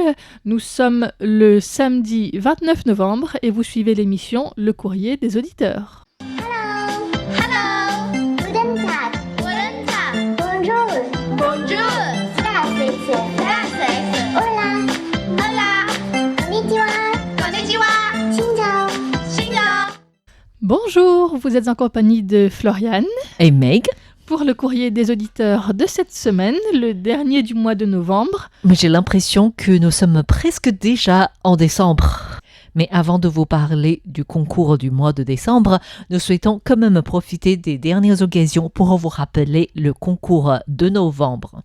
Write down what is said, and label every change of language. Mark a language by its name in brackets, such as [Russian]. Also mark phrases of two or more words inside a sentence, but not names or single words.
[French] Nous sommes le samedi 29 novembre et vous suivez l'émission Le Courrier des auditeurs. [German] Hello. Guten Tag. Guten Tag. [French] Bonjour. Bonjour. [Spanish] Gracias. Hola. Hola. [Japanese] Konnichiwa. [Vietnamese] Konnichiwa. Xin-chào. Xin-chào. [French] Bonjour, vous êtes en compagnie de Floriane Et Meg. pour le courrier des auditeurs de cette semaine, le dernier du mois de novembre. Mais j'ai l'impression que nous sommes presque déjà en décembre. Mais avant de vous parler du concours du mois de décembre, nous souhaitons quand même profiter des dernières occasions pour vous rappeler le concours de novembre.